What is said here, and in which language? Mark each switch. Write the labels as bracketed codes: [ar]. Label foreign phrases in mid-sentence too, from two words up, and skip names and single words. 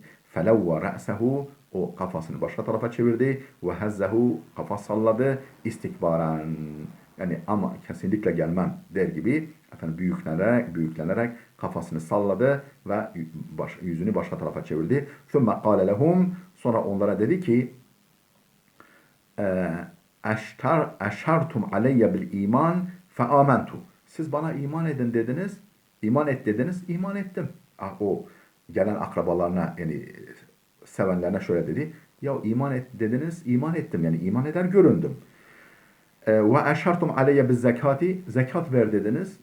[ar] فلوى رأسه, [tr] o kafasını başka tarafa çevirdi. [ar] وهزه, [tr] kafa salladı. İstikbaren, yani ama kesinlikle gelmem der gibi efendim büyüklenerek Kafasını salladı ve yüzünü başka tarafa çevirdi. [ar] ثُمَّ قَالَ لَهُمْ [tr] Sonra onlara dedi ki [ar] اَشْتَرْتُمْ عَلَيَّ بِالْا۪يمَانِ فَآمَنْتُ [tr] Siz bana iman edin dediniz. İman et dediniz. İman ettim. O gelen akrabalarına yani sevenlerine şöyle dedi. Ya iman et dediniz. İman ettim. Yani iman eder göründüm. [ar] واشترطتم علي [tr] biz zekati zekat ver dediniz.